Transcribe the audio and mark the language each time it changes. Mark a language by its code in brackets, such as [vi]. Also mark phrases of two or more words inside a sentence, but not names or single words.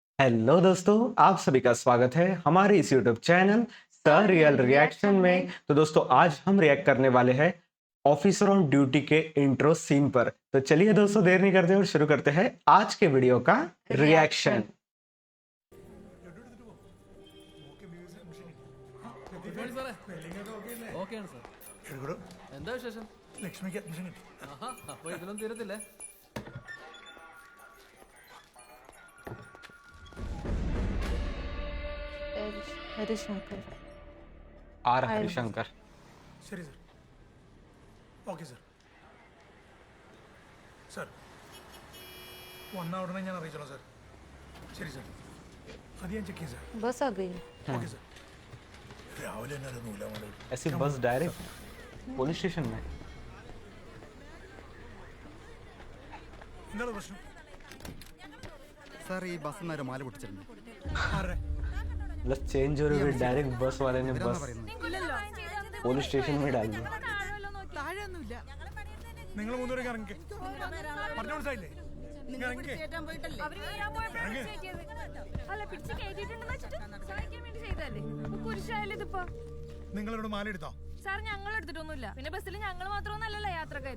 [hi] हेलो दोस्तों, आप सभी का स्वागत है हमारे इस [en] YouTube channel [hi] द रियल रिएक्शन में। तो दोस्तों, आज हम रिएक्ट करने वाले हैं ऑफिसर ऑन ड्यूटी के इंट्रो सीन पर। तो चलिए दोस्तों, देर नहीं करते और शुरू करते हैं आज के वीडियो का रिएक्शन। [ml] ഓക്കെയാണ് സാർ. എന്താ വിശേഷം? ലക്ഷ്മിക്ക് അഡ്മിഷൻ കിട്ടി. അപ്പൊ ഇതിലൊന്നും തീരത്തില്ലേ? ഹരിശങ്കർ. ആർ ഹരിശങ്കർ. ശരി സർ. ഓക്കെ സർ. സർ വന്ന ഉടനെ ഞാൻ അറിയിച്ചോളാം സർ. ശരി സർ. അത് ഞാൻ ചെക്ക് ചെയ്യാം സർ. [hi] बस आ गई. [ml] ഓക്കെ സർ. രാവിലെ തന്നെ ഒരു നൂലാമല. [hi] ऐसी बस [en] direct police station [hi] में? [ml] എന്താണ് പ്രശ്നം? സാർ ഈ ബസ് നേരെ മാല പൊട്ടിച്ചിരുന്നു. ആരെ? [hi] मतलब चेंज हो रही डायरेक्ट बस वाले ने बस [en] police station [hi] में डाल दिया. [ml] നിങ്ങൾ മൂന്നുപേരൊക്കെ ഇറങ്ങി പറഞ്ഞു മനസ്സിലായില്ലേ? നിങ്ങൾ ഇറങ്ങി. നിങ്ങളോട് മാല എടുത്തോ? സാർ ഞങ്ങൾ എടുത്തിട്ടൊന്നുമില്ല. പിന്നെ ബസ്സിൽ ഞങ്ങൾ മാത്രമൊന്നല്ലല്ലോ യാത്രക്കാര്.